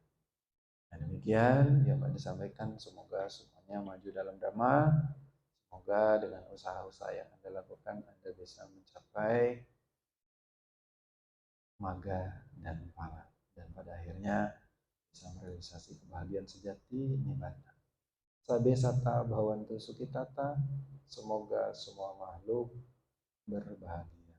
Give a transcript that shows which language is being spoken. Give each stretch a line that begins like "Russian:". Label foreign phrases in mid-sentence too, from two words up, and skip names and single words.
Indonesian: Dan demikian yang Anda sampaikan, semoga semuanya maju dalam Dhamma, Semoga dengan usaha-usaha yang Anda lakukan, Anda bisa mencapai maga dan pala. Dan pada akhirnya bisa merealisasi kebahagiaan sejati nibbana.
Pali: Sabe sata bhavantu sukitata.
Indonesian: Semoga semua makhluk berbahagia.